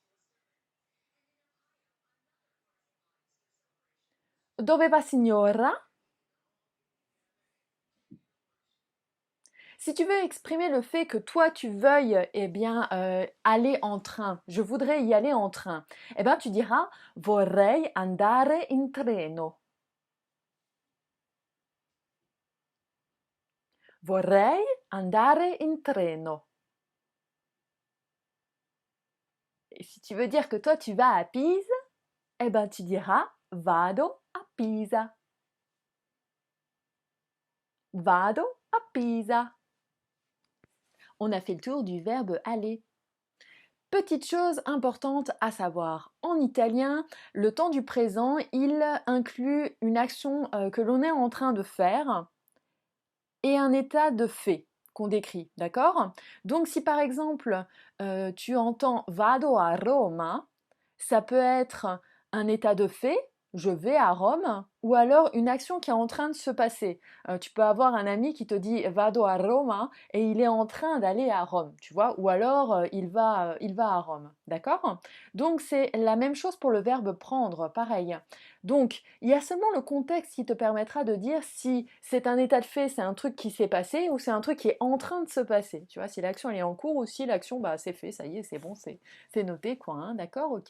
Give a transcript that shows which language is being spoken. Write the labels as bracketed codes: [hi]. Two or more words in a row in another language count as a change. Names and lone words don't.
[it] Dove va signora? [fr] Si tu veux exprimer le fait que toi tu veuilles eh bien, aller en train, je voudrais y aller en train, eh ben, tu diras [it] vorrei andare in treno. Vorrei andare in treno. [fr] Et si tu veux dire que toi tu vas à Pise, eh ben, tu diras [it] vado a Pisa. Vado a Pisa. [fr] On a fait le tour du verbe aller. Petite chose importante à savoir, en italien, le temps du présent, il inclut une action que l'on est en train de faire et un état de fait qu'on décrit, d'accord? Donc si par exemple tu entends [it] vado a Roma, [fr] ça peut être un état de fait, je vais à Rome, ou alors une action qui est en train de se passer. Tu peux avoir un ami qui te dit [it] vado a Roma [fr] et il est en train d'aller à Rome, tu vois, ou alors il va à Rome, d'accord? Donc c'est la même chose pour le verbe prendre, pareil. Donc il y a seulement le contexte qui te permettra de dire si c'est un état de fait, c'est un truc qui s'est passé, ou c'est un truc qui est en train de se passer, tu vois, si l'action elle est en cours ou si l'action bah c'est fait, ça y est, c'est bon, c'est noté quoi, hein, d'accord, ok.